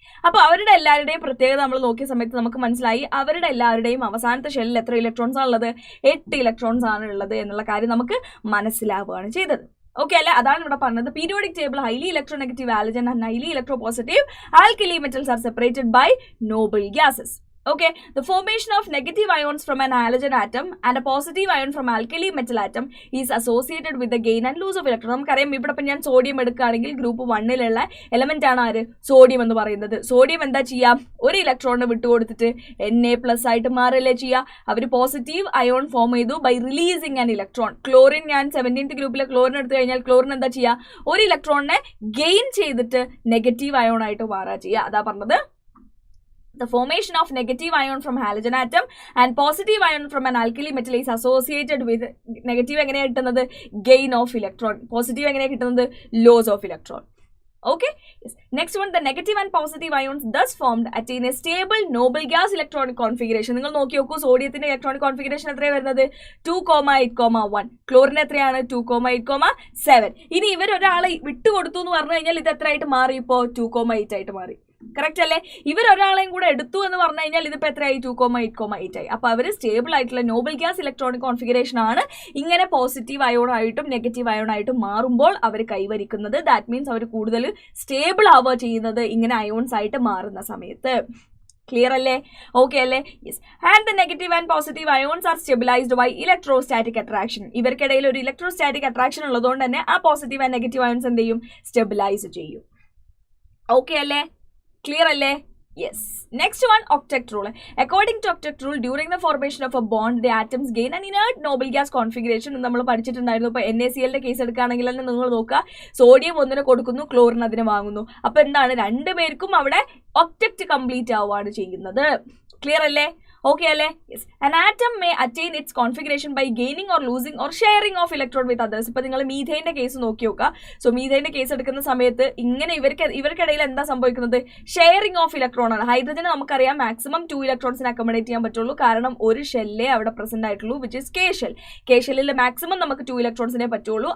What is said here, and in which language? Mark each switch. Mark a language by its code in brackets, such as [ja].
[ml] അപ്പോൾ അവരുടെ എല്ലാവരുടെയും പ്രത്യേകത നമ്മൾ നോക്കിയ സമയത്ത് നമുക്ക് മനസ്സിലായി, അവരുടെ എല്ലാവരുടെയും അവസാനത്തെ ഷെല്ലിൽ എത്ര ഇലക്ട്രോൺസ് ആണുള്ളത്? 8 ഇലക്ട്രോൺസ് ആണ് ഉള്ളത് എന്നുള്ള കാര്യം നമുക്ക് മനസ്സിലാവുകയാണ് ചെയ്തത്. ഓക്കെ അല്ലേ? അതാണ് ഇവിടെ പറഞ്ഞത്. [en] Periodic table highly electronegative halogen and highly electropositive alkali metals are separated by noble gases. Okay, the formation of negative ions from an halogen atom and a positive ion from alkali metal atom is associated with the gain and lose of electron. [ml] നമുക്കറിയാം ഇവിടെ ഇപ്പം ഞാൻ sodium എടുക്കുകയാണെങ്കിൽ group 1ലുള്ള element ആണ് ആര്? Sodium എന്ന് പറയുന്നത്. Sodium എന്താ ചെയ്യാം? ഒരു ഇലക്ട്രോണിന് വിട്ടുകൊടുത്തിട്ട് Na+ ആയിട്ട് മാറല്ലേ ചെയ്യുക. അവർ പോസിറ്റീവ് അയോൺ ഫോം ചെയ്തു [en] By releasing an electron. [ml] Chlorine, ഞാൻ 17th ഗ്രൂപ്പിലെ ക്ലോറിൻ എടുത്തു കഴിഞ്ഞാൽ ക്ലോറിൻ എന്താ ചെയ്യുക? ഒരു ഇലക്ട്രോണിനെ ഗെയിൻ ചെയ്തിട്ട് നെഗറ്റീവ് അയോൺ ആയിട്ട് മാറുക ചെയ്യുക. അതാ പറഞ്ഞത്. [en] The formation of negative ion from halogen atom and positive ion from an alkali metal is associated with negative [ml] എങ്ങനെയാണ് കിട്ടുന്നത്? [en] gain of electron. [ml] positive എങ്ങനെയാണ് കിട്ടുന്നത്? [en] loss of electron. Okay, yes. Next one, the negative and positive ions thus formed attain a stable noble gas electronic configuration. [ml] നിങ്ങൾ നോക്കി നോക്കൂ, സോഡിയത്തിന്റെ electronic configuration എത്രയാണ് വരുന്നത്? 2,8,1. Chlorine എത്രയാണ്? 2,8,7. ഇനി ഇവർ ഒരാളെ വിട്ടുകൊടുത്തു എന്ന് പറഞ്ഞു കഴിഞ്ഞാൽ ഇത് എത്ര ആയിട്ട് മാറി? ഇപ്പോൾ 2,8 ആയിട്ട് മാറി. കറക്റ്റ് അല്ലേ? ഇവർ ഒരാളെയും കൂടെ എടുത്തു എന്ന് പറഞ്ഞു കഴിഞ്ഞാൽ ഇതിപ്പോൾ എത്രയായി? 2,8,8 ആയി. അപ്പോൾ അവർ സ്റ്റേബിൾ ആയിട്ടുള്ള നോബിൾ ഗ്യാസ് ഇലക്ട്രോണിക് കോൺഫിഗറേഷൻ ആണ് ഇങ്ങനെ പോസിറ്റീവ് അയോൺ ആയിട്ടും നെഗറ്റീവ് അയോൺ ആയിട്ടും മാറുമ്പോൾ അവർ കൈവരിക്കുന്നത്. [en] that means [ml] അവർ കൂടുതൽ സ്റ്റേബിൾ ആവുക ചെയ്യുന്നത് ഇങ്ങനെ അയോൺസ് ആയിട്ട് മാറുന്ന സമയത്ത്. ക്ലിയർ അല്ലേ? ഓക്കെ അല്ലേ? Yes. [en] And the negative and positive ions are stabilized by electrostatic attraction. [ml] ഇവർക്കിടയിൽ ഒരു ഇലക്ട്രോസ്റ്റാറ്റിക് അട്രാക്ഷൻ ഉള്ളതുകൊണ്ട് തന്നെ ആ പോസിറ്റീവ് ആൻഡ് നെഗറ്റീവ് അയോൺസ് എന്ത് ചെയ്യും? സ്റ്റെബിലൈസ് ചെയ്യും. ഓക്കെ അല്ലേ? ക്ലിയർ അല്ലേ? Yes. [en] Next one, octet rule. According to octet rule, during the formation of a bond the atoms gain an inert noble gas configuration. [ml] നമ്മൾ പഠിച്ചിട്ടുണ്ടായിരുന്നു. ഇപ്പോൾ NaCl കേസ് എടുക്കുകയാണെങ്കിൽ തന്നെ നിങ്ങൾ നോക്കുക, സോഡിയം ഒന്നിന് കൊടുക്കുന്നു, ക്ലോറിൻ അതിന് വാങ്ങുന്നു. അപ്പോൾ എന്താണ്? രണ്ടുപേർക്കും അവിടെ ഒക്ടറ്റ് കംപ്ലീറ്റ് ആവുകയാണ് ചെയ്യുന്നത്. ക്ലിയർ അല്ലേ? ഓക്കെ അല്ലേ? Yes. [en] An atom may attain its configuration by gaining or losing or sharing of electron with others. [ml] ഇപ്പോൾ നിങ്ങൾ മീഥൈൻ്റെ കേസ് നോക്കി നോക്കുക. സോ മീഥൈൻ്റെ കേസ് എടുക്കുന്ന സമയത്ത് ഇങ്ങനെ ഇവർക്കിടയിൽ എന്താ സംഭവിക്കുന്നത്? ഷെയറിംഗ് ഓഫ് ഇലക്ട്രോൺ ആണ്. ഹൈഡ്രജന് നമുക്കറിയാം മാക്സിമം 2 ഇലക്ട്രോൺസിനെ അക്കോമഡേറ്റ് ചെയ്യാൻ പറ്റുള്ളൂ. കാരണം ഒരു ഷെല്ലേ അവിടെ പ്രസന്റ് ആയിട്ടുള്ളൂ, [en] Which is K shell. [ml] K ഷെല്ലിൽ മാക്സിമം നമുക്ക് 2 ഇലക്ട്രോൺസിനെ പറ്റുള്ളൂ.